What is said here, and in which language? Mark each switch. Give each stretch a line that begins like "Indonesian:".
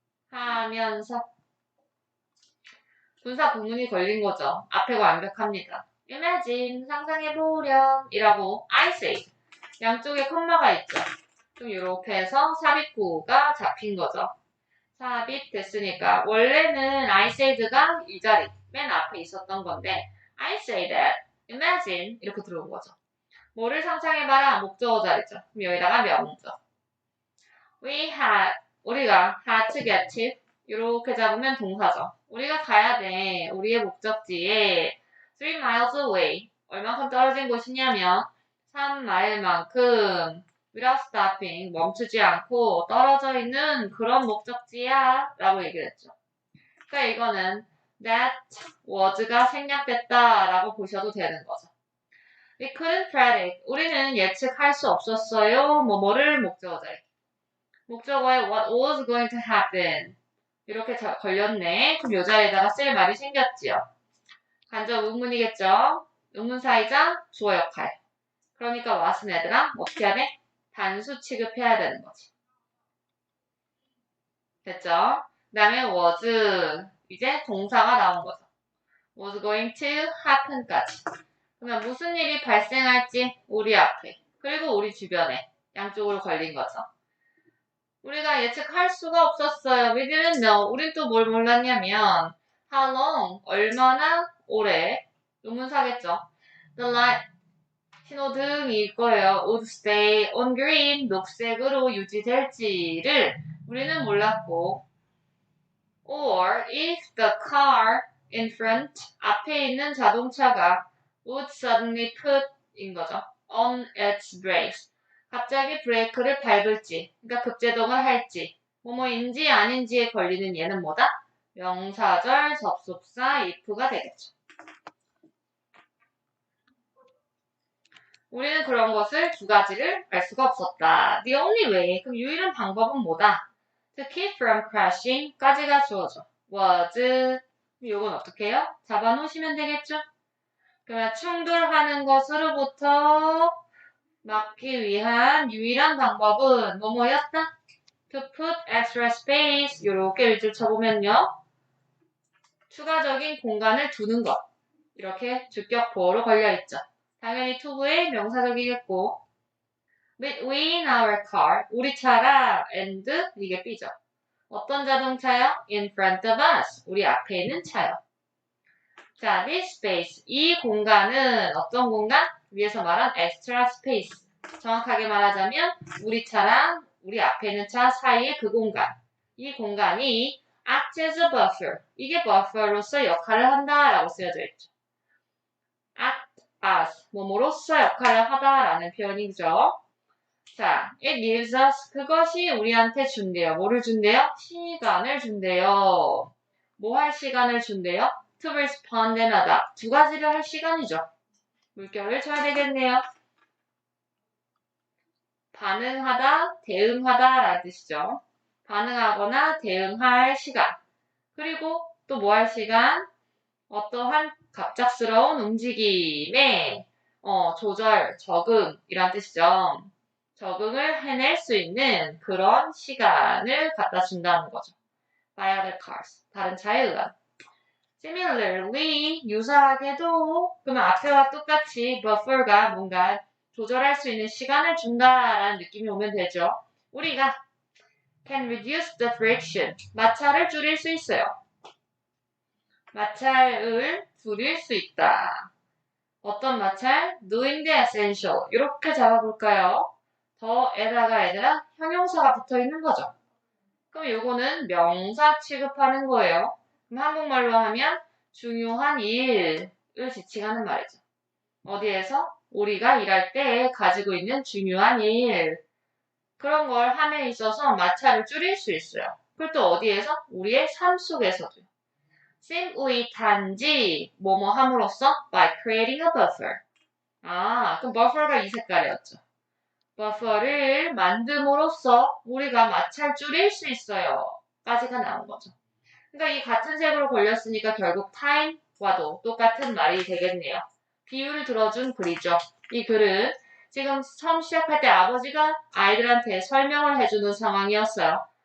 Korean: 사용하면서 분사 구문이 걸린 거죠. 앞에가 완벽합니다.
English: Imagine,
Korean: 상상해보렴 이라고
English: I say.
Korean: 양쪽에 콤마가 있죠. 좀 이렇게 해서 삽입구가 잡힌 거죠. 삽입됐으니까 원래는
English: I said
Korean: 가 이 자리 맨 앞에 있었던 건데
English: I say that, imagine
Korean: 이렇게 들어온 거죠. 뭐를 상상해봐라 목적어 자리죠. 그럼 여기다가 명적. 우리가
English: had to get to
Korean: 이렇게 잡으면 동사죠. 우리가 가야 돼. 우리의 목적지에
English: 3 miles away
Korean: 얼만큼 떨어진 곳이냐면 3마일만큼
English: without stopping
Korean: 멈추지 않고 떨어져 있는 그런 목적지야 라고 얘기를 했죠. 그러니까 이거는
English: that was
Korean: 가 생략됐다 라고 보셔도 되는 거죠.
English: We couldn't predict.
Korean: 우리는 예측할 수 없었어요. 뭐를 목적어자리. 목적어에
English: what was going to happen.
Korean: 이렇게 걸렸네. 그럼 요 자리에다가 쓸 말이 생겼지요. 간접 의문이겠죠. 의문사이자 주어 역할. 그러니까 what은 얘들아 어떻게 해야 돼? 단수 취급해야 되는 거지. 됐죠? 그 다음에 was 이제 동사가 나온 거죠.
English: was going to happen
Korean: 까지. 그러면 무슨 일이 발생할지 우리 앞에 그리고 우리 주변에 양쪽으로 걸린 거죠. 우리가 예측할 수가 없었어요.
English: We didn't know.
Korean: 우린 또 뭘 몰랐냐면
English: how long,
Korean: 얼마나 오래 의문사겠죠.
English: The light,
Korean: 신호등일 거예요.
English: would stay on green,
Korean: 녹색으로 유지될지를 우리는 몰랐고
English: or if the car in front,
Korean: 앞에 있는 자동차가
English: would suddenly put
Korean: 인 거죠.
English: on its brakes.
Korean: 갑자기 브레이크를 밟을지, 그러니까 급제동을 할지, 뭐뭐인지 아닌지에 걸리는 얘는 뭐다? 명사절, 접속사, if가 되겠죠. 우리는 그런 것을 두 가지를 알 수가 없었다.
English: The only way,
Korean: 그럼 유일한 방법은 뭐다?
English: To keep from crashing
Korean: 까지가 주어져. was, 요건 어떻게 해요? 잡아놓으시면 되겠죠? 그러면 충돌하는 것으로부터 막기 위한 유일한 방법은 뭐뭐였다?
English: To put extra space
Korean: 이렇게 밑줄 쳐보면요. 추가적인 공간을 두는 것. 이렇게 주격보호로 걸려있죠. 당연히 to부의 명사적이겠고
English: between our car
Korean: 우리 차랑 and 이게 B죠. 어떤 자동차요?
English: In front of us
Korean: 우리 앞에 있는 차요. 자,
English: this space
Korean: 이 공간은 어떤 공간? 위에서 말한 extra space. 정확하게 말하자면 우리 차랑 우리 앞에 있는 차 사이의 그 공간. 이 공간이
English: act as a buffer.
Korean: 이게 buffer로서 역할을 한다라고 쓰여져 있죠.
English: act as
Korean: 뭐뭐로서 역할을 하다라는 표현이죠. 자,
English: it gives us
Korean: 그것이 우리한테 준대요. 뭐를 준대요? 시간을 준대요. 뭐 할 시간을 준대요?
English: To respond and adapt.
Korean: 두 가지를 할 시간이죠. 물결을 쳐야 되겠네요. 반응하다, 대응하다 라는 뜻이죠. 반응하거나 대응할 시간. 그리고 또 뭐 할 시간? 어떠한 갑작스러운 움직임에 조절, 적응이란 뜻이죠. 적응을 해낼 수 있는 그런 시간을 갖다 준다는 거죠.
English: by other cars.
Korean: 다른 차에 의한. Similarly, 유사하게도 그러면 앞에와 똑같이 buffer가 뭔가 조절할 수 있는 시간을 준다라는 느낌이 오면 되죠. 우리가
English: can reduce the friction.
Korean: 마찰을 줄일 수 있어요. 마찰을 줄일 수 있다. 어떤 마찰?
English: Doing the essential.
Korean: 이렇게 잡아볼까요? 더에다가 얘들아 형용사가 붙어 있는 거죠. 그럼 요거는 명사 취급하는 거예요. 그럼 한국말로 하면 중요한 일을 지칭하는 말이죠. 어디에서? 우리가 일할 때 가지고 있는 중요한 일. 그런 걸 함에 있어서 마찰을 줄일 수 있어요. 그리고 또 어디에서? 우리의 삶 속에서도요.
English: simply
Korean: 단지 뭐뭐 함으로써
English: by creating a buffer.
Korean: 그럼 buffer가 이 색깔이었죠. 버퍼를 만듦으로써 우리가 마찰 줄일 수 있어요. 까지가 나온 거죠. 그러니까 이 같은 색으로 걸렸으니까 결국 time와도 똑같은 말이 되겠네요. 비유를 들어준 글이죠. 이 글은 지금 처음 시작할 때 아버지가 아이들한테 설명을 해주는 상황이었어요.